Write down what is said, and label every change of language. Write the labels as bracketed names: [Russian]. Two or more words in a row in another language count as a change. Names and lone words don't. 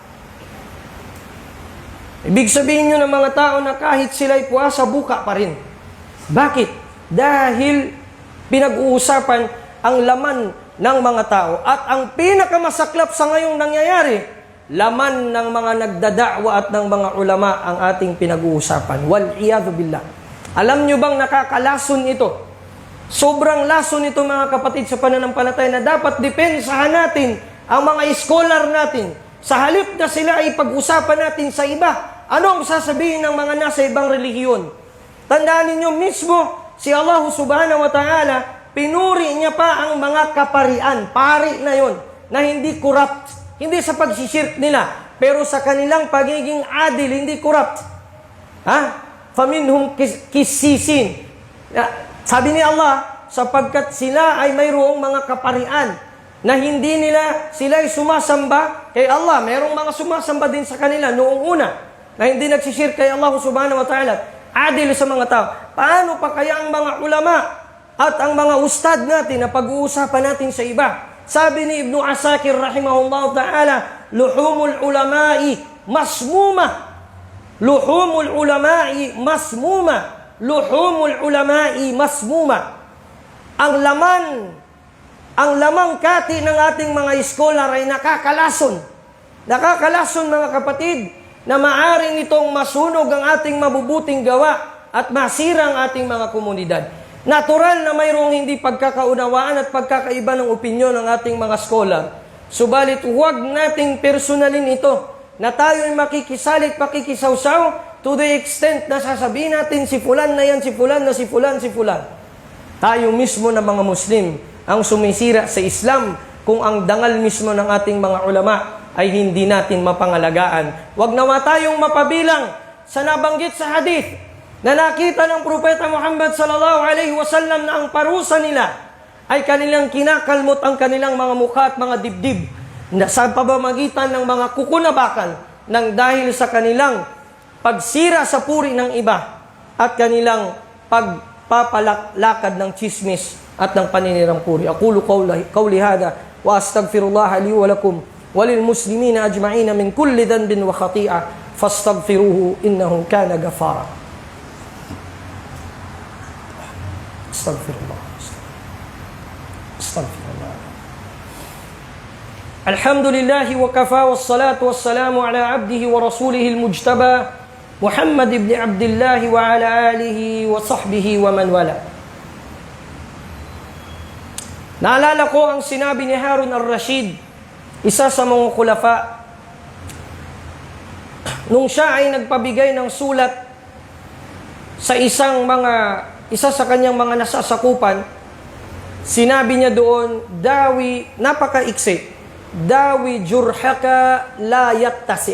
[Filipino] Ibig sabihin nyo ng mga tao na kahit sila'y puasa, buka pa rin. Bakit? Dahil pinag-uusapan ang laman ng mga tao. At ang pinakamasaklap sa ngayong nangyayari, laman ng mga nagdadakwa at ng mga ulama ang ating pinag-uusapan. [Arabic] والعياذ بالله. [Filipino] Alam nyo bang nakakalason ito? Sobrang lason ito, mga kapatid, sa pananampalataya na dapat depensahan natin ang mga scholar natin. Sa halip na sila ay pag-usapan natin sa iba, Ano ang sasabihin ng mga nasa ibang relihiyon? Tandaan ninyo mismo, si [Arabic] الله سبحانه وتعالى, [Filipino] pinuri niya pa ang mga kaparian, pari na yon, na hindi corrupt, hindi sa pagsishirk nila, pero sa kanilang pagiging adil, hindi corrupt. [Arabic] فمنهم قسيسين. [Filipino] Sabi ni Allah, sapagkat sila ay mayroong mga kaparian na hindi nila sila ay sumasamba kay Allah. Mayroong mga sumasamba din sa kanila noong una na hindi nagsishirk kay [Arabic] الله سبحانه وتعالى. [Filipino] Adil sa mga tao. Paano pa kaya ang mga ulama at ang mga ustad natin na pag-uusapan natin sa iba? Sabi ni Ibn Asakir [Arabic] رحمه الله تعالى, لحوم العلماء مسمومة. لحوم العلماء مسمومة. لحوم العلماء مسمومة. [Filipino] Ang lamang kati ng ating mga scholar ay nakakalason. Nakakalason mga kapatid, na maaari nitong masunog ang ating mabubuting gawa at masira ang ating mga komunidad. Natural na mayroong hindi pagkakaunawaan at pagkakaiba ng opinyon ng ating mga scholar. Subalit huwag nating personalin ito na tayo ay makikisalit, makikisawsaw [English] to the extent [Filipino] na sasabihin natin si fulan na yan, si fulan na si fulan, si fulan. Tayo mismo na mga Muslim ang sumisira sa Islam kung ang dangal mismo ng ating mga ulama ay hindi natin mapangalagaan. Huwag nawa tayong mapabilang sa nabanggit sa hadith na nakita ng Propeta Muhammad [Arabic] صلى الله عليه وسلم [Filipino] na ang parusa nila ay kanilang kinakalmot ang kanilang mga mukha at mga dibdib sa pamamagitan ng mga kukunabakan ng dahil sa kanilang pagsira sa puri ng iba at kanilang pagpapalakad ng chismis at ng paninirang puri. [Arabic] أقول قولي هذا وأستغفر الله لي ولكم وللمسلمين أجمعين من كل ذنب وخطيئة فاستغفروه إنه كان غفارا. أستغفر الله. أستغفر الله. الحمد لله وكفى والصلاة والسلام على عبده ورسوله المجتبى محمد بن عبد الله وعلى آله وصحبه ومن والى. [Filipino] Naalala ko ang sinabi ni Harun al-Rashid, isa sa mga khulafa, nung siya ay nagpabigay ng sulat sa isa sa kanyang mga nasasakupan, sinabi niya doon, dawi, napakaiksi, [Arabic] داو جرحك لا يتسع'.